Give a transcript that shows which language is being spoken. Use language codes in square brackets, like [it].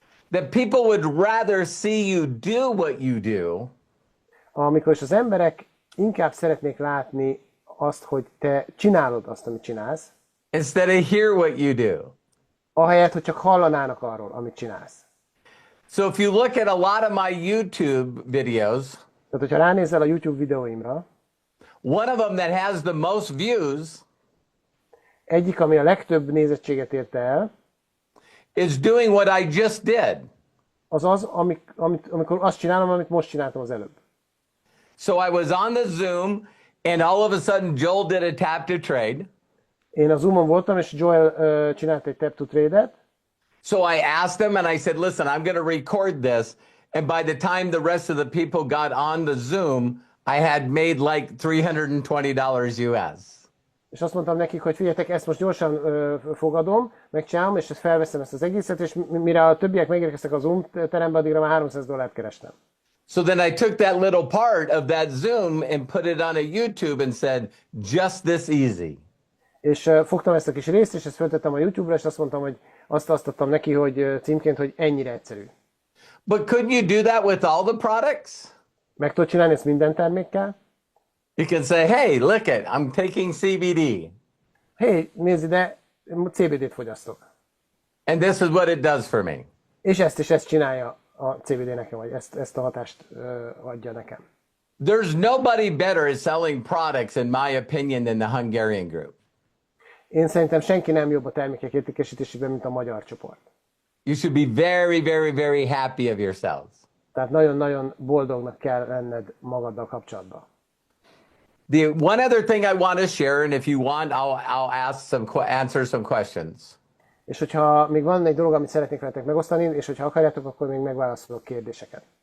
[en] That people would rather see you do what you do. [hu] Amikor is az emberek inkább szeretnék látni azt, hogy te csinálod azt, amit csinálsz, [en] instead of hear what you do. [hu] ahelyett, hogy csak hallanának arról, amit csinálsz. [en] So if you look at a lot of my YouTube videos, [hu] Tehát, hogyha ránézel a YouTube videóimra, [en] one of them that has the most views [hu] egyik, ami a legtöbb nézettséget érte el, [en] is doing what I just did. [hu] az, amikor azt csinálom, amit most csináltam az előbb. [en] So I was on the Zoom, and all of a sudden Joel did a tap to trade. [hu] Én a Zoomon voltam, és Joel csinált egy tap to trade-et. [en] So I asked him, and I said, listen, I'm going to record this. And by the time the rest of the people got on the Zoom, I had made like $320 US. [hu] És azt mondtam nekik, hogy figyeljetek, ezt most gyorsan fogadom, megcsinálom, és ezt felveszem ezt az egészet, és mire a többiek megérkeztek a Zoom terembe, addigra már $300 kerestem. [en] So then I took that little part of that Zoom and put it on a YouTube and said, just this easy. [hu] És fogtam ezt a kis részt, és ezt föltettem a YouTube-ra, és azt mondtam, hogy azt adtam neki, hogy címként, hogy ennyire egyszerű. [en] But couldn't you do that with all the products? [hu] Meg tudod csinálni ezt minden termékkel? [en] You can say, hey, look it, I'm taking CBD. [hu] Hey, nézd ide, CBD-t fogyasztok. [en] And this is what it does for me. [hu] És ezt csinálja a CBD nekem, vagy ezt a hatást adja nekem. [en] There's nobody better at selling products, in my opinion, than the Hungarian group. [hu] Én szerintem senki nem jobb a termékek értékesítésében, mint a magyar csoport. [en] You should be very, very, very happy of yourselves. [hu] Tehát nagyon-nagyon boldognak kell lenned magaddal kapcsolatban. [en] The one other thing I want to share, and if you want, I'll answer some questions. [hu] És hogyha még van egy dolog, amit szeretnék veletek megosztani, és hogyha akarjátok, akkor még megválaszolok kérdéseket.